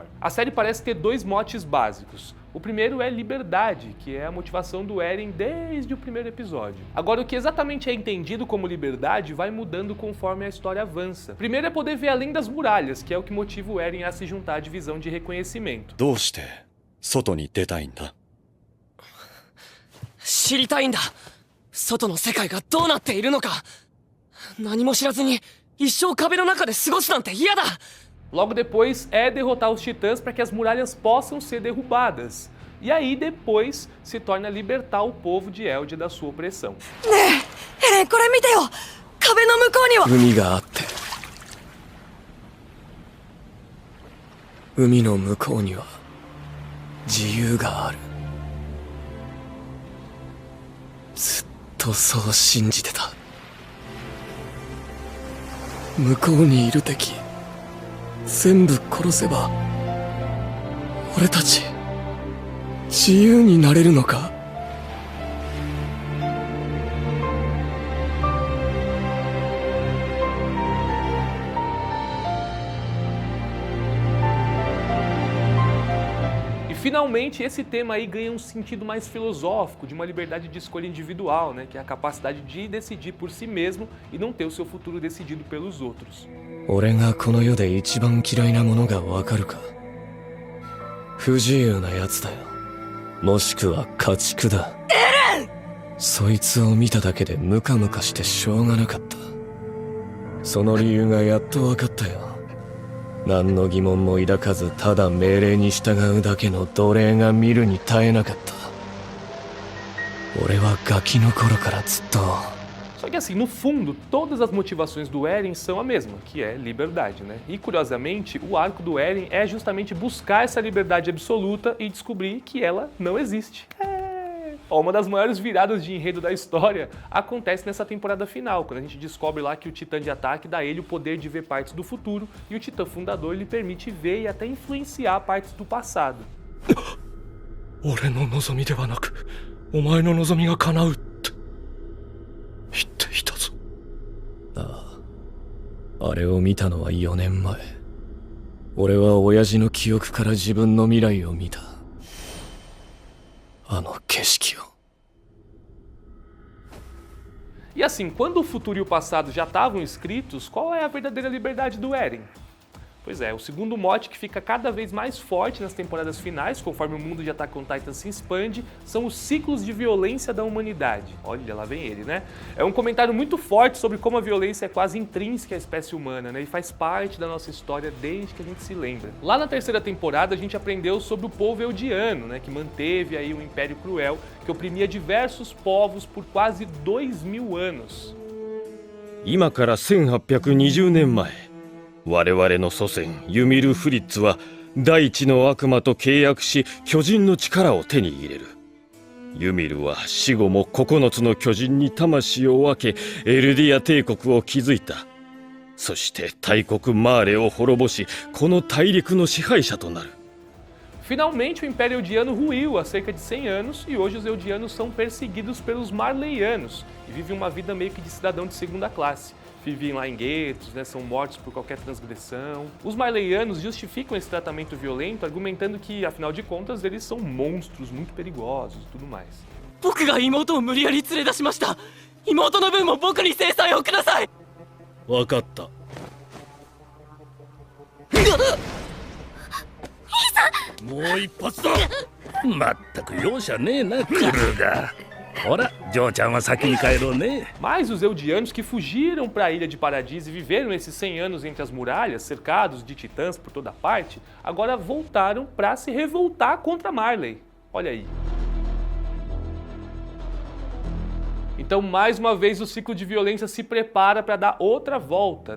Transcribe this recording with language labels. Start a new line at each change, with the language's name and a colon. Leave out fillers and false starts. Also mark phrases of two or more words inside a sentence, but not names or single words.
Portuguese: A série parece ter 2 motes básicos. O primeiro é liberdade, que é a motivação do Eren desde o primeiro episódio. Agora, o que exatamente é entendido como liberdade vai mudando conforme a história avança. Primeiro é poder ver além das muralhas, que é o que motiva o Eren a se juntar à divisão de reconhecimento.
Japanese: どうして外に出たいんだ? 知りたいんだ。外の世界がどうなっているのか。何も知らずに一生壁の中で過ごすなんて嫌だ。
Portuguese: Logo depois é derrotar os titãs para que as muralhas possam ser derrubadas. E aí depois se torna libertar o povo de Elde da sua opressão.
Japanese: ねえ、エレン、これ見てよ。壁の向こうには海があって、海の向こうには自由がある。ずっとそう信じてた。向こうにいる敵全部殺せば俺たち自由になれるのか。
Portuguese: Finalmente, esse tema aí ganha um sentido mais filosófico, de uma liberdade de escolha individual, né? Que é a capacidade de decidir por si mesmo e não ter o seu futuro decidido pelos outros.
Japanese: 俺がこの世で一番嫌いなものがわかるか。不自由なやつだよ。もしくは家畜だ。エレン！そいつを見ただけでムカムカしてしょうがなかった。その理由がやっとわかったよ。何の疑問も抱かずただ命令に従うだけの奴隷が見るに耐えなかった。俺はガキの頃からずっと。
Portuguese: Só que assim, no fundo, todas as motivações do Eren são a mesma, que é liberdade, né? E curiosamente, o arco do Eren é justamente buscar essa liberdade absoluta e descobrir que ela não existe. Ó, uma das maiores viradas de enredo da história acontece nessa temporada final, quando a gente descobre lá que o Titã de Ataque dá a ele o poder de ver partes do futuro e o Titã Fundador lhe permite ver e até influenciar partes do passado.
Japanese: 俺の望みではなく、お前の望みが叶うって言っていたぞ。ああ、あれを見たのは4年前。俺は親父の記憶から自分の未来を見た。
Portuguese: E assim, quando o futuro e o passado já estavam escritos, qual é a verdadeira liberdade do Eren? Pois é, o segundo mote que fica cada vez mais forte nas temporadas finais, conforme o mundo de Attack on Titan se expande, são os ciclos de violência da humanidade. Olha, lá vem ele, né? É um comentário muito forte sobre como a violência é quase intrínseca à espécie humana, né? E faz parte da nossa história desde que a gente se lembra. Lá na terceira temporada a gente aprendeu sobre o povo eldiano, né? Que manteve aí um império cruel que oprimia diversos povos por quase 2000 anos.
Japanese: 今から1820年前、我々の祖先ユミル・フリッツは大地の悪魔と契約し巨人の力を手に入れる。ユミルは死後も9つの巨人に魂を分けエルディア帝国を築いた。そして大国マーレを滅ぼし、この大陸の支配者となる。
Portuguese: Finalmente, o Império Eldiano ruiu há cerca de 100 anos e hoje os Eldianos são perseguidos pelos Marleyanos e vivem uma vida meio que de cidadão de segunda classe. Vivem lá em guetos, né, são mortos por qualquer transgressão. Os Marleyanos justificam esse tratamento violento argumentando que, afinal de contas, eles são monstros muito perigosos e tudo mais.
Japanese: 僕が妹を無理やり連れ出しました。妹の分も僕に制裁をください。分かった。もう一発だ。まったく容赦ねえな、クルーが。ほら、ジョーちゃんは先に帰ろうね。
Portuguese: Mas os Eldianos que fugiram para a Ilha de Paradis e viveram esses 100 anos entre as muralhas, cercados de titãs por toda parte, agora voltaram para se revoltar contra Marley. Olha aí. Então, mais uma vez, o ciclo de violência se prepara para dar outra volta, né?